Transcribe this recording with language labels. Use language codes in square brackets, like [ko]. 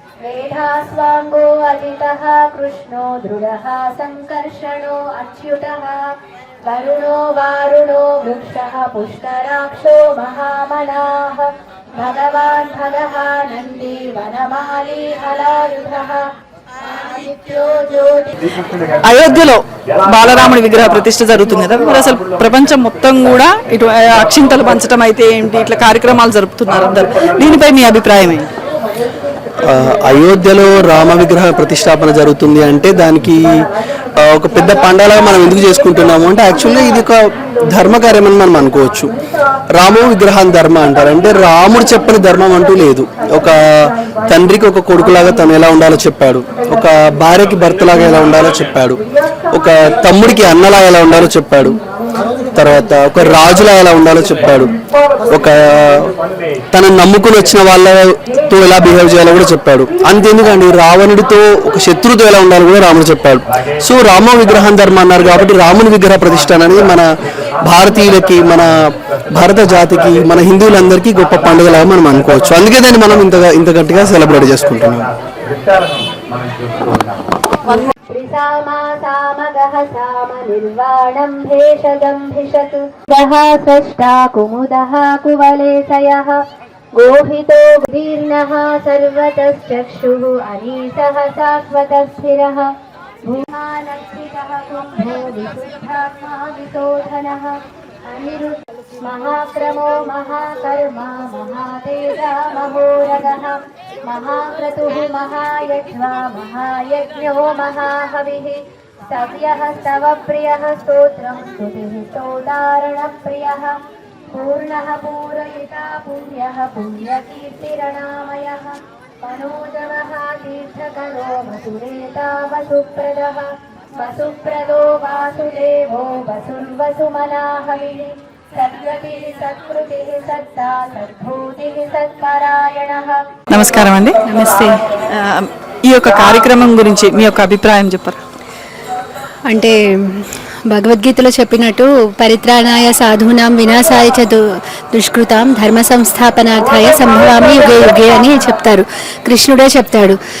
[sa] वेदास्वाङ्गो अजितः कृष्णो दृढः सङ्कर्षणो अच्युतः वरुणो वारुणो वृक्षः पुष्कराक्षो महामनाः भगवान् भगः नन्दी वनमाली हलायुधः आदित्यो ज्योति [te] అయోధ్యలో బాలరాముడి విగ్రహ ప్రతిష్ఠ జరుగుతుంది కదా, మరి అసలు ప్రపంచం మొత్తం కూడా ఇటు అక్షింతలు పంచడం అయితే ఏంటి, ఇట్లా కార్యక్రమాలు జరుపుతున్నారు అందరు. దీనిపై మీ అభిప్రాయం ఏంటి? అయోధ్యలో రామ విగ్రహ ప్రతిష్టాపన జరుగుతుంది అంటే దానికి ఒక పెద్ద పండగగా మనం ఎందుకు చేసుకుంటున్నాము అంటే యాక్చువల్లీ ఇది ఒక ధర్మకార్యం అని మనం అనుకోవచ్చు. రాము విగ్రహాన్ని ధర్మ అంటారు. అంటే రాముడు చెప్పని ధర్మం అంటూ లేదు. ఒక తండ్రికి ఒక కొడుకులాగా తను ఎలా ఉండాలో చెప్పాడు, ఒక భార్యకి భర్తలాగా ఎలా ఉండాలో చెప్పాడు, ఒక తమ్ముడికి అన్నలా ఎలా ఉండాలో చెప్పాడు, తర్వాత ఒక రాజులా ఎలా ఉండాలో చెప్పాడు, ఒక తనను నమ్ముకుని వచ్చిన వాళ్ళతో ఎలా బిహేవ్ చేయాలో కూడా చెప్పాడు. అంతేందుకండి రావణుడితో ఒక శత్రుతో ఎలా ఉండాలో కూడా రాముడు చెప్పాడు. సో రామ విగ్రహం ధర్మ అన్నారు కాబట్టి రాముని విగ్రహ ప్రతిష్ఠ అనేది మన భారతీయులకి, మన భారత జాతికి, మన హిందువులందరికీ గొప్ప పండుగలాగా మనం అనుకోవచ్చు. అందుకే దాన్ని మనం ఇంత గట్టిగా సెలబ్రేట్ చేసుకుంటున్నాం. [sa] सामगः साम निर्वाणं भेषजं भिषतु दः स्रष्टा कुमुदः कुवलेशयः गोहितो दीर्णः सर्वतश्चक्षुः अनीसः शाश्वतस्थिरः भूमानक्षितः कुम्भो विशुद्धात्मा विशोधनः अनिरुद्ध महाक्रमो महाकर्मा महातेजा महोरगः महाक्रतुः महायज्वा महायज्ञो महाहविः सव्यः स्तवप्रियः स्तोत्रं स्तुतिः स्तोतारणप्रियः पूर्णः पूरयिता पुण्यः पुण्यकीर्तिरणामयः मनोजवः तीर्थकरो वसुरेता वसुप्रदः वसुप्रदो वासुदेवो वसुर्वसुमनाहविः सद्गतिः सत्कृतिः सत्ता सद्भूतिः सत्परायणः. [te] నమస్కారం అండి. నమస్తే. ఈ యొక్క కార్యక్రమం గురించి మీ యొక్క అభిప్రాయం చెప్పరా? అంటే భగవద్గీతలో చెప్పినట్టు [sa] పరిత్రాణాయ సాధూనాం వినాశాయ చ దుష్కృతాం ధర్మ సంస్థాపనార్థాయ సంభవామి యుగే యుగే [te] అని చెప్తారు. కృష్ణుడే చెప్తాడు.